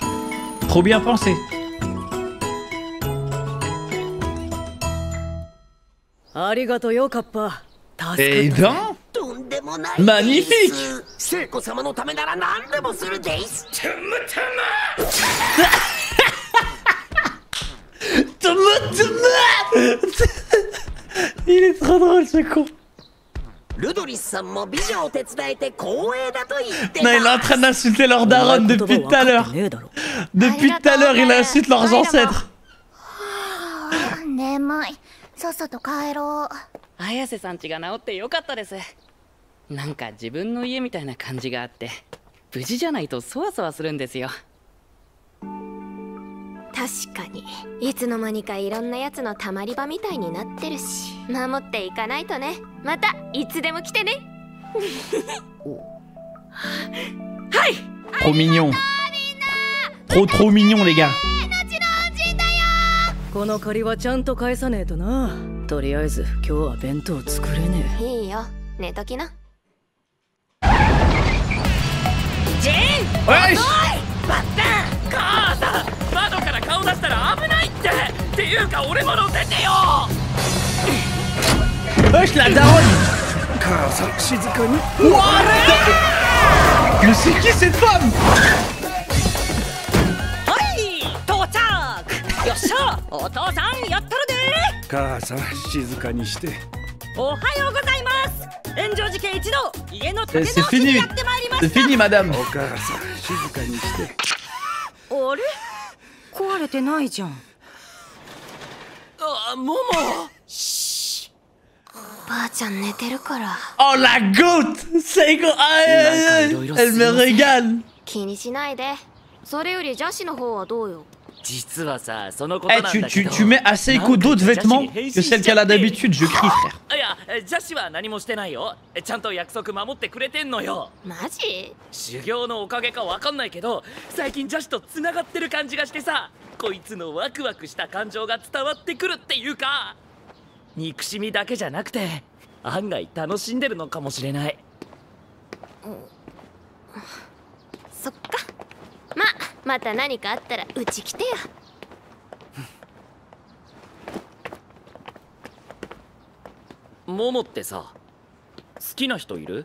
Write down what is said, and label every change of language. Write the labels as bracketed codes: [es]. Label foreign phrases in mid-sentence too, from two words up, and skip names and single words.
[fr] Trop bien pensé. [ja] ありがとうよ、カッパ。助 [fr] Eh [ja] かった。 [fr] ben, [ja] とんでもないです。 [fr] マニフィ [ja] 聖子様のためなら何でもするです。 [fr] il est trop drôle ce con. [ja] ルドリスさんも美女を手伝えて光栄だと言ってま [fr] Non, [ja] す。 [fr] il est en train d'insulter leur daronne depuis tout à l'heure. [ja] ねえだろ。 [fr] Depuis tout à l'heure, il insulte leurs ancêtres. [ja] 眠い。さっさと帰ろう。綾瀬さん家が治ってよかったです。なんか自分の家みたいな感じがあって無事じゃないとそわそわするんですよ。確かにいつの間にかいろんなやつのたまり場みたいになってるし、守っていかないとね。またいつでも来てね。はい。 [fr] Trop mignon. Trop mignon, les gars. [ja] この借りはちゃんと返さねえとな。とりあえず今日は弁当作れねえ。いいよ、寝ときな。 [fr] Wesh. [ja] 母さん、窓から顔出したら危ないっていうか俺も乗せてよ。 [fr] Wesh, la daronne. What? Mais c'est qui cette femme? [ja] はい到着。よっしゃお父さんやったるで。母さん静かにして。おはようございます。炎上事件一同家の建て [fr] C'est [ja] 直しに [fr] fini. [ja] やってまいりま [fr] C'est [ja] した。 [fr] fini, madame. [ja] お母さん静かにして。あれ壊れてないじゃん。あ、もも。ばあちゃん寝てるから。 [fr] Oh, la goat. C'est quoi? Elle me régale. [ja] 気にしないで。それより邪視の方はどうよ。実はさ、そのこと [fr] Eh, [ja] なんだけど。 [fr] tu mets assez écho d'autres vêtements que celle qu'elle a d'habitude. Je crie, frère. [ja] いや、邪視は何もしてないよ。ちゃんと約束守ってくれてんのよ。マジ？修行のおかげかわかんないけど、最近邪視と繋がってる感じがしてさ、こいつのワクワクした感情が伝わってくるっていうか、憎しみだけじゃなくて案外楽しんでるのかもしれない。そっか。また何かあったらうち来てよ。モモってさ、好きな人いる？